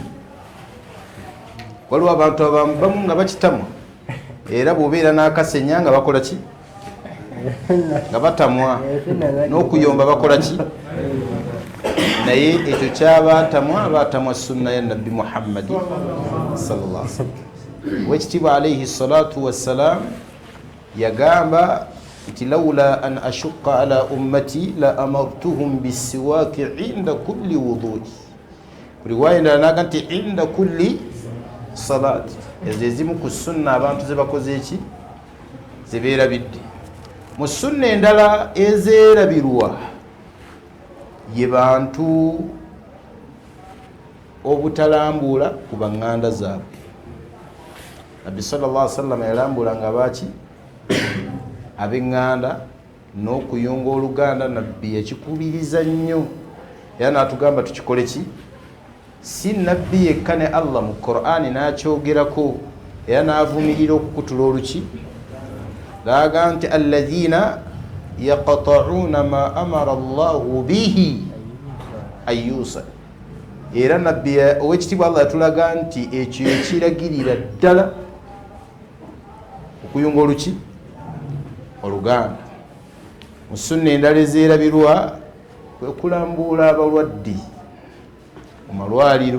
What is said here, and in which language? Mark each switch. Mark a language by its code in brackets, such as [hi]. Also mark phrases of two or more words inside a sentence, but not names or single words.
[lg] Waliwo abantu abamu nga bakitamwa era bw'obeera n'akasenya nga bakola ki nga batamwa n'okuyomba bakola ki naye ekyo kyabaatamwa sunna ya nabbi Muhammadi [ar] صلى الله عليه وسلم. Wekitiibwa عليه الصلاة والسلام [lg] yagamba nti [ar] لولا أن أشق على أمتي لأمرتهم بالسواك عند كل وضوء. [lg] Buli wayendala naga nti [ar] عند كل صلاة. [lg] Ezo ezimu ku sunna abantu ze bakoze eki zebeerabidde. Mu sunna endala ezeerabirwa ye bantu obutalambuula ku baŋŋanda zaabwe. Nabbi [ar] صلى الله عليه وسلم [lg] yalambulanga baaki ab'eŋŋanda n'okuyunga oluganda. Nabbi yakikubiriza nnyo era n'atugamba tukikole ki. Si nabbi yekka ne Allah mu Qur'ani n'akyogerako era n'avumirira okukutula oluki laga nti [ar] الذين يقطعون ما أمر الله به أن يوصل. [lg] Era nabbi ow'ekitiibwa Allah yatulaga nti ekyo ekiragirira ddala okuyunga oluki oluganda. Mu sunna endala ezeerabirwa kwe kulambuula abalwadde mu malwaliro.